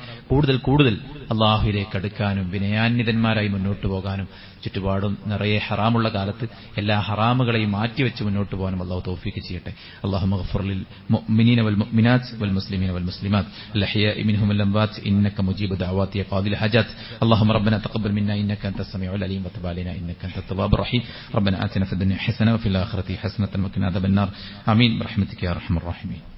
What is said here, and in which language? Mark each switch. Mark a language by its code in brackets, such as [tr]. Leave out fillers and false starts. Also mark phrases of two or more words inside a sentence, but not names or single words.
[ml] കൂടുതൽ അള്ളാഹുവിലേക്ക് അടുക്കാനും വിനയാന്വിതന്മാരായി മുന്നോട്ട് പോകാനും ചുറ്റുപാടും നിറയെ ഹറാമുള്ള കാലത്ത് എല്ലാ ഹറാമുകളെയും മാറ്റിവെച്ച് മുന്നോട്ട് പോകാനും അള്ളാഹു തൗഫീഖ് ചെയ്യട്ടെ. [ar] اللهم اغفر للمؤمنين والمؤمنات والمسلمين والمسلمات الأحياء منهم والأموات إنك مجيب الدعوات قاضي الحاجات. اللهم ربنا تقبل منا إنك أنت السميع العليم وتب علينا إنك أنت التواب الرحيم. ربنا آتنا في الدنيا حسنة وفي الآخرة حسنة وقنا عذاب النار. آمين برحمتك يا أرحم الراحمين.